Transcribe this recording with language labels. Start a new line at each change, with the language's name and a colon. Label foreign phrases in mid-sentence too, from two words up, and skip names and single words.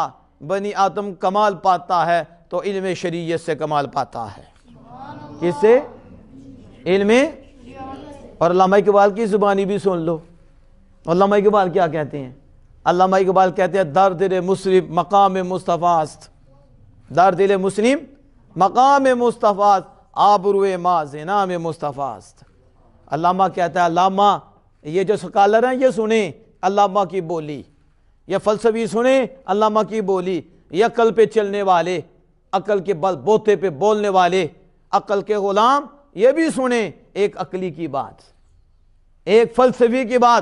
Urdu: بنی آدم کمال پاتا ہے تو علم شریعت سے کمال پاتا ہے. کس سے؟ علم. اور علامہ اقبال کی زبانی بھی سن لو. علامہ اقبال کیا کہتے ہیں؟ علامہ اقبال کہتے ہیں
Persian: در دل مسلم مقام مصطفیٰ است، در دل مسلم مقام مصطفیٰ است، آبروئے ما زنام مصطفیٰ است.
Urdu: علامہ کہتا ہے، علامہ یہ جو سکالر ہیں یہ سنیں علامہ کی بولی، یہ فلسفی سنیں علامہ کی بولی، یہ عقل پہ چلنے والے، عقل کے بل بوتے پہ بولنے والے، عقل کے غلام یہ بھی سنیں ایک عقلی کی بات، ایک فلسفی کی بات.